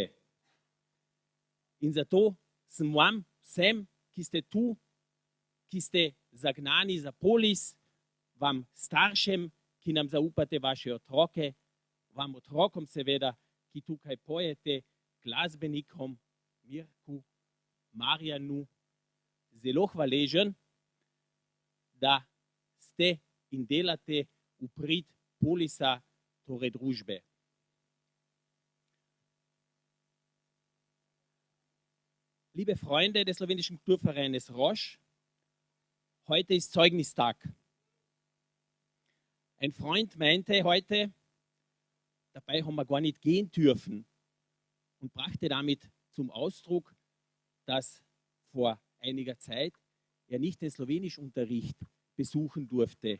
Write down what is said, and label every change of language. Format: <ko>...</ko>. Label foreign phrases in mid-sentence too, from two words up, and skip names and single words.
<sl>In zato sem vam vsem, ki ste tu, ki ste zagnani za polis, vam staršem, ki nam zaupate vaše otroke, vam otrokom seveda, ki tukaj pojete, glasbenikom, Mirku, Marjanu, zelo hvaležen, da ste in delate v prid polisa, torej družbe.</sl> <de>Liebe Freunde des Slowenischen Kulturvereines Rosch, heute ist Zeugnistag. Ein Freund meinte heute, dabei haben wir gar nicht gehen dürfen und brachte damit zum Ausdruck, dass vor einiger Zeit er nicht den Slowenischunterricht besuchen durfte.</de>